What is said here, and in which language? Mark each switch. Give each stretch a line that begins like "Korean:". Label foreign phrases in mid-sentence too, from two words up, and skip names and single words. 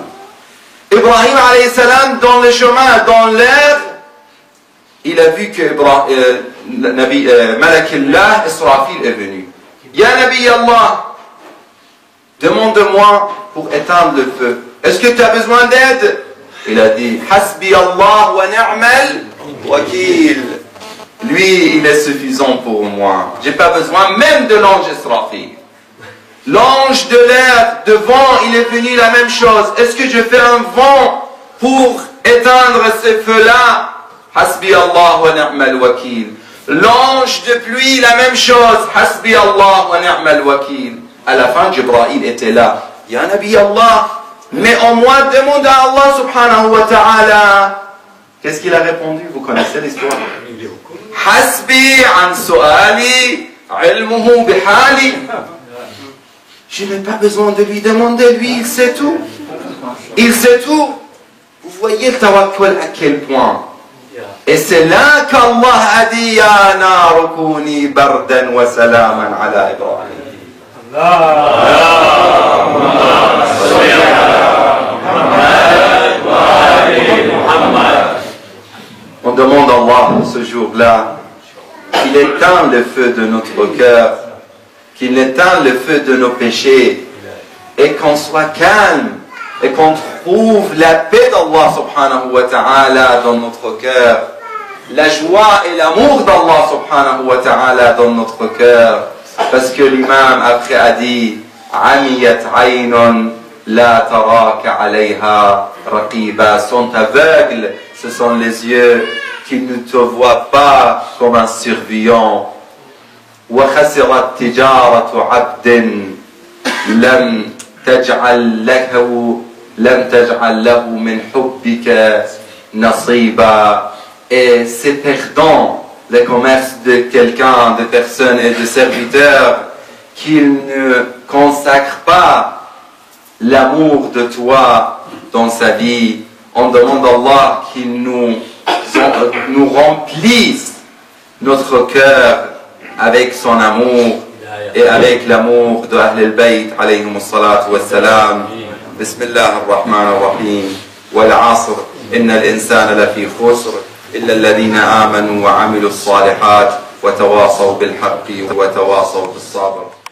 French: Ibrahim
Arabic: عليه السلام,
French: dans le chemin, dans l'air, il a vu que Malakillah Israfil est venu.
Arabic: يا نبي الله,
French: demande-moi pour éteindre le feu. Est-ce que tu as besoin d'aide? Il a dit,
Arabic: حسبي الله ونعم الوكيل.
French: Lui, il est suffisant pour moi. J'ai pas besoin même de l'ange Israfil. L'ange de l'air, de vent, il est venu la même chose. Est-ce que je fais un vent pour éteindre ce feu-là?
Arabic: حسبي الله ونعم الوكيل.
French: L'ange de pluie, la même chose.
Arabic: حسبي الله ونعم الوكيل.
French: À la fin, Jibril était là.
Arabic: يا نبي الله,
French: mais au moins demande à Allah
Arabic: سبحانه وتعالى.
French: Qu'est-ce qu'il a répondu? Vous connaissez l'histoire.
Arabic: حسبي عن سؤالي علمه بحالي.
French: Je n'ai pas besoin de lui demander, lui, il sait tout. Il sait tout. Vous voyez le tawakkul à quel point. Et c'est là qu'Allah a dit
Arabic: يا نار كوني بردا وسلاما على إبراهيم.
French: On demande à Allah ce jour-là qu'il éteint le feu de notre cœur, qu'il éteint le feu de nos péchés et qu'on soit calme et qu'on trouve la paix d'Allah
Arabic: سبحانه وتعالى
French: dans notre cœur, la joie et l'amour d'Allah
Arabic: سبحانه وتعالى
French: dans notre cœur, parce que l'imam après a dit
Arabic: عميت عين لا تراك عليها رقيبا,
French: sont aveugles, ce sont les yeux qui ne te voient pas comme un surveillant.
Arabic: وخسرت تجارة عبد لم تجعل له من حبك نصيبا.
French: Et c'est perdant le commerce de quelqu'un, de personnes et de serviteurs qui ne consacrent pas l'amour de toi dans sa vie. On demande à Allah qu'il nous nous remplisse notre cœur avec son amour et avec l'amour de
Arabic: أهل البيت عليهم الصلاة والسلام. بسم الله الرحمن الرحيم والعصر إن الإنسان لفي خسر إلا الذين آمنوا وعملوا الصالحات وتواصوا بالحق وتواصوا بالصبر.